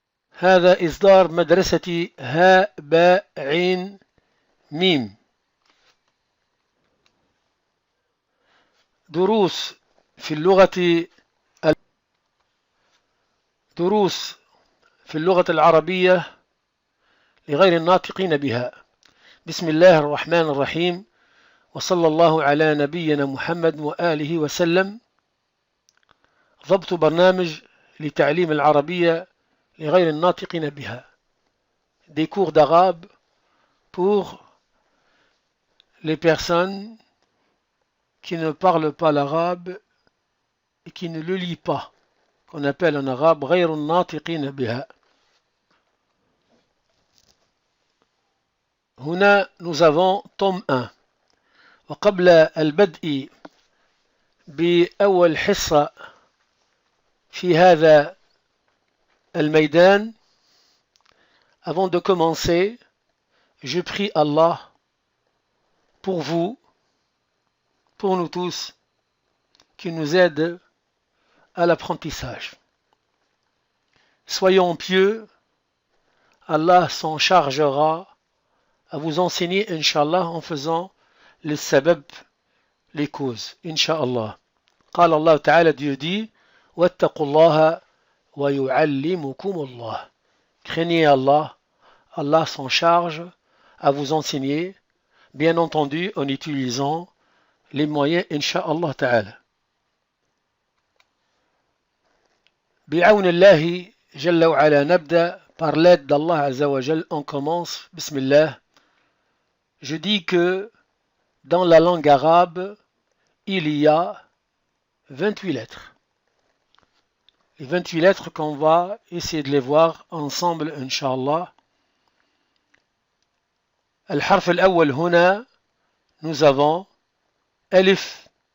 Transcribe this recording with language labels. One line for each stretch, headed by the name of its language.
Arabic: هذا إصدار مدرسة هاء باء عين ميم، دروس في اللغة العربية لغير الناطقين بها. بسم الله الرحمن الرحيم، وصلى الله على نبينا محمد وآله وسلم. ضبط برنامج لتعليم العربية لغير الناطقين بها.
French: Des cours d'arabe pour les personnes qui ne parlent pas l'arabe et qui ne le lisent pas, qu'on appelle en arabe
Arabic: غير الناطقين بها. هنا
French: nous avons tome 1.
Arabic: وقبل البدء بأول حصة في هذا الميدان،
French: avant de commencer, je prie Allah pour vous, pour nous tous, qui nous aide à l'apprentissage. Soyons pieux, Allah s'en chargera à vous enseigner, Inch'Allah, en faisant les sabab, les causes, Inch'Allah.
Arabic: قال الله تعالى,
French: Dieu dit,
Arabic: واتقوا الله ويعلمكم الله.
French: Craignez Allah, Allah s'en charge à vous enseigner, bien entendu en utilisant les moyens, Inch'Allah ta'ala.
Arabic: بعون الله جل وعلا نبدأ.
French: Par l'aide d'Allah Azza wa Jal, on commence. Bismillah. Je dis que dans la langue arabe, il y a 28 lettres. Les 28 lettres qu'on va essayer de les voir ensemble, Inch'Allah.
Arabic: الحرف الأول هنا,
French: nous avons
Arabic: ألف.